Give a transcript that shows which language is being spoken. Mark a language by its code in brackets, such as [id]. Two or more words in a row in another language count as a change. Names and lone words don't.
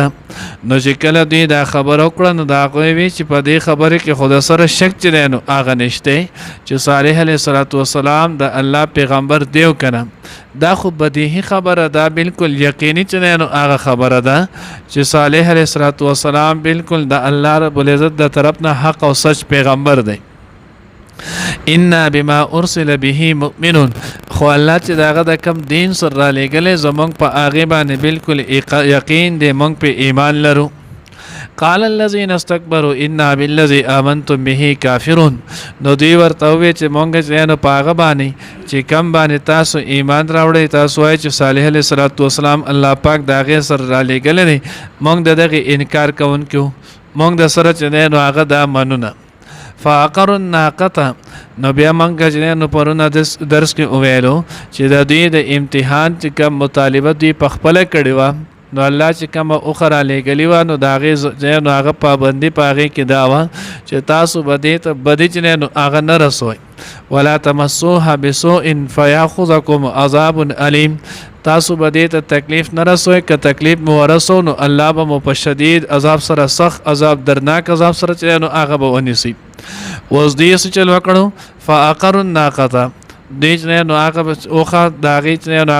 [ps] نو چې کله دوی دا خبره وکړه نو دا هغوی وی چې په دې خبرې کې خود سره شک چې نو هغه نشته چې صالح [ar] علیه السلام [ps] د الله پیغمبر دیو کنه. دا خو بدیهی خبره ده، بالکل یقیني چې نو هغه خبره ده چې صالح [ar] علیه السلام [ps] بالکل د [ar] الله رب العزت [ps] د طرف نه حق او سچ پیغمبر دی. [ar] انا بما ارسل به مؤمنون [ps] خو الله چې داغه د کم دین سره را لېږلی زمونږ په هغې باندې بالکل یقین دی، مونږ په ایمان لرو. [ar] قال الذين استكبروا انا بالذي آمنتم به كافرون [ps] نو دوی ورته وویل چې مونږ چې نو په هغه باندې چې کم باندې تاسو ایمان راوړئ، تاسو وایئ چې صالح [ar] علیه السلام [ps] الله پاک د هغې سره را لېږلی دی، مونږ د دغې انکار کوونکي وو، مونږ د سره چې نو هغه دا منو نه. [ar] فعقروا الناقة [ps] نو بیا مونږ چې نو پرونه درس کې وویلو چې د دوی د امتحان چې کوم مطالبه دوی په خپله کړې وه نو الله چې کومه اوښه رالیږلې وه نو د هغې ځای نو هغه پابندي په هغې کې دا وه چې تاسو به دې ته بدي چې نو هغه نه رسوئ [ar] ولا تمسوها بسوء فیاخذکم عذاب علیم [ps] تاسو به دې ته تکلیف نه رسوئ که تکلیف مو ورسو نو الله به مو په شدید عذاب سره سخت عذاب درناک عذاب سره چې نو هغه به ونیسي اوس دې څه چل وکړو [ar] فعقروا الناقة [ps] دې چې نو هغه اوښه د هغې چې نو